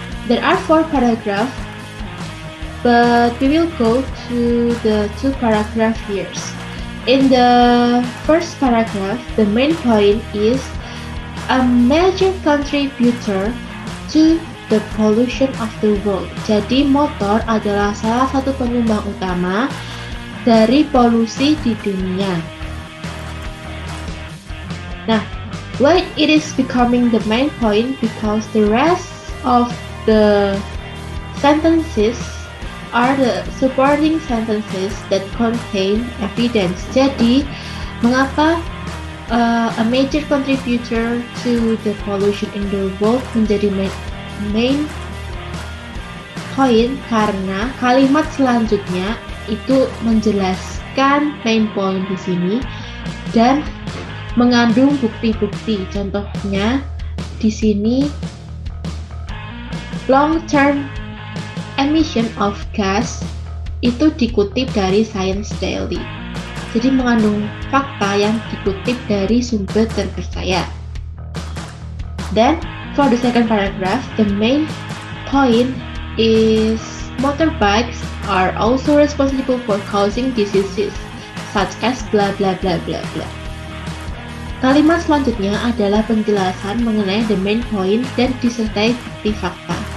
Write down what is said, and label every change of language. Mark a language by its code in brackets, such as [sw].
[en] There are 4 paragraphs, but we will go to the 2 paragraphs here. In the first paragraph, the main point is a major contributor to the pollution of the world. [id] Jadi motor adalah salah satu penyumbang utama dari polusi di dunia. [en] Nah, why it is becoming the main point? Because the rest of the sentences are the supporting sentences that contain evidence. [id] Jadi, mengapa [en] a major contributor to the pollution in the world [id] menjadi main point? Karena kalimat selanjutnya itu menjelaskan main point di sini dan mengandung bukti-bukti. Contohnya di sini [en] long-term emission of gas [id] itu dikutip dari Science Daily. Jadi mengandung fakta yang dikutip dari sumber terpercaya. [en] Then for the second paragraph, the main point is motorbikes are also responsible for causing diseases such as blah blah blah blah blah. [id] Kalimat selanjutnya adalah penjelasan mengenai [en] the main point [id] dan disertai bukti fakta.